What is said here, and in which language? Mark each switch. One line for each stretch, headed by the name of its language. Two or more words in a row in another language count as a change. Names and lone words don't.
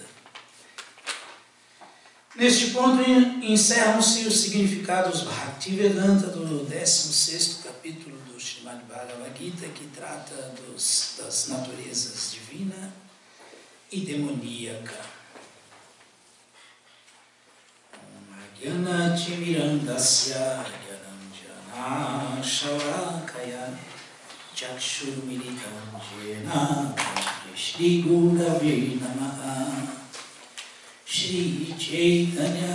Portuguese: Neste ponto encerram-se os significados Bhaktivedanta do 16º capítulo do Srimad Bhagavad Gita, que trata das naturezas divina e demoníaca.
Sanskrit: Gyana-timirandasya gyananjana sharakaya chakshurumilitam jena Shri Gurave Namaha Shri Chaitanya